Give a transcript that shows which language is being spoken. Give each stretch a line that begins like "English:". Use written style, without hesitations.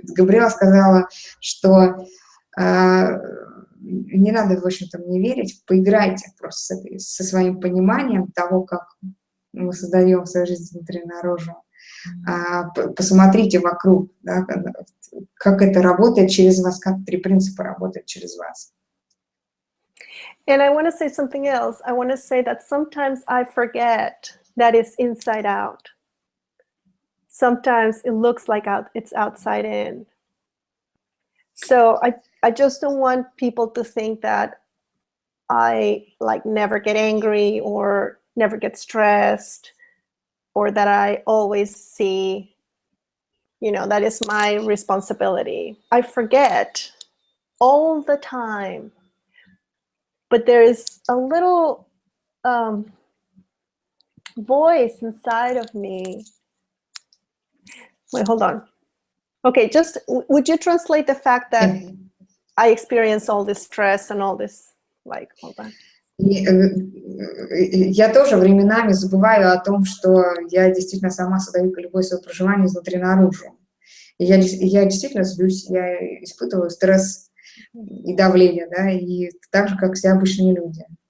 Russian: И Габриэла сказала, что не надо, в общем-то, мне верить, поиграйте просто со своим пониманием того, как мы создаем свою жизнь изнутри наружу. Посмотрите вокруг, да, как это работает через вас, как три принципа работают через вас.
English: And I want to say something else. I want to say that sometimes I forget that it's inside out. Sometimes it looks like it's outside in. So I just don't want people to think that I never get angry or never get stressed, or that I always see, that is my responsibility. I forget all the time. But there is a little voice inside of me. Wait, hold on. Okay, just would you translate the fact that I experience all this stress and all this, hold on.
Russian: Я тоже временами забываю о том, что я действительно сама создаю любое свое проживание изнутри наружу. И я действительно злюсь, я испытываю стресс и давление, да, и так же, как все обычные люди.